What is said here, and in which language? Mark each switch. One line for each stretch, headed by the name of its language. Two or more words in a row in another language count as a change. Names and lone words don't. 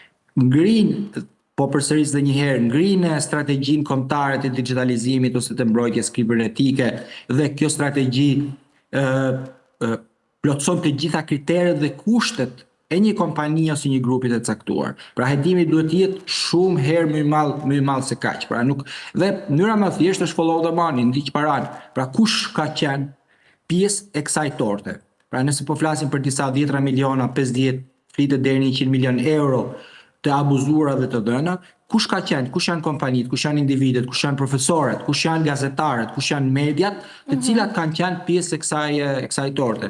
Albanian: Po përsëris dhe një herë, ngrinë strategjinë kombëtare të digitalizimit ose të mbrojtjes kibernetike dhe kjo strategji plotëson të gjitha kriteret dhe kushtet e një kompani ose një grupi të caktuar. Pra hetimit duhet të jetë shumë herë më i madh se kaq. Pra dhe mënyra më thjeshtë është
English: follow the money,
Albanian: ndiq paran. Pra kush ka qenë pjesë e kësaj torte? Pra nëse po flasim për disa 10 miliona, 50, flitet deri në 100 milion euro të abuzuara dhe të dhëna, kush ka qenë, kush janë kompanitë, kush janë individet, kush janë profesorët, kush janë gazetarët, kush janë mediat, të cilat kanë qenë pjesë e kësaj torte.